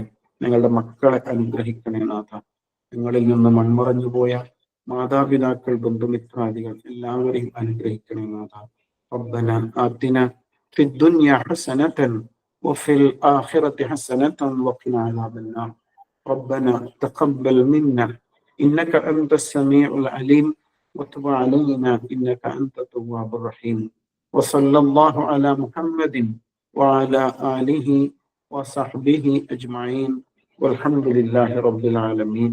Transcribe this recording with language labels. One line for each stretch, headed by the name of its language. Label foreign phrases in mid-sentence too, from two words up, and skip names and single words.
Malayalam: ഞങ്ങളുടെ മക്കളെ അനുഗ്രഹിക്കണേ നാഥ. ഞങ്ങളിൽ നിന്ന് മൺമറഞ്ഞു പോയ മാതാപിതാക്കൾ, ബന്ധുമിത്രാദികൾ എല്ലാവരെയും അനുഗ്രഹിക്കണേ നാഥ.
Arabic: ربنا آتنا في الدنيا حسنة وفي الآخرة حسنة وقنا عذاب النار. ربنا تقبل منا إنك أنت السميع العليم وتب علينا إنك أنت التواب الرحيم. وصلى الله على محمد وعلى آله وصحبه أجمعين والحمد لله رب العالمين.